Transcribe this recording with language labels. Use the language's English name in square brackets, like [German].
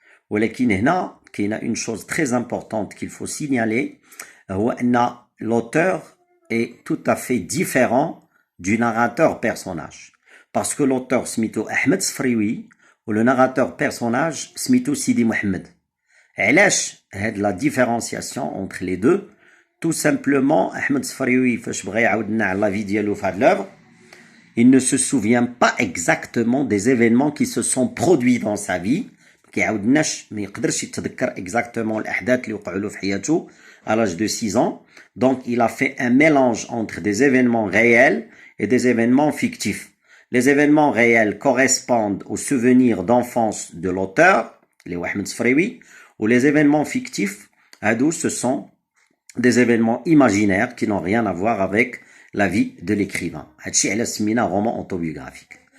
[Arabic] ولكن هنا كاينه [French] une chose très importante qu'il faut signaler, [Arabic] هو أن [French] l'auteur est tout à fait différent du narrateur personnage, parce que l'auteur سميتو أحمد سفريوي و le narrateur personnage سميتو سيدي محمد. علاش هاد la différenciation entre les deux? Tout simplement, Ahmed Sfrioui, [Arabic] فاش بغا يعاود لنا على [French] la vie ديالو في هاد l'œuvre, il ne se souvient pas exactement des événements qui se sont produits dans sa vie. [Arabic] كيعاودناش ما يقدرش يتذكر exactement الأحداث اللي وقعوا له في حياته [French] à l'âge de 6 ans. Donc, il a fait un mélange entre des événements réels et des événements fictifs. Les événements réels correspondent aux souvenirs d'enfance de l'auteur, les Ahmed Sfrioui, ou les événements fictifs, ce sont des événements imaginaires qui n'ont rien à voir avec la vie de l'écrivain. [Arabic] هادشي علاش سميناه [French] roman autobiographique.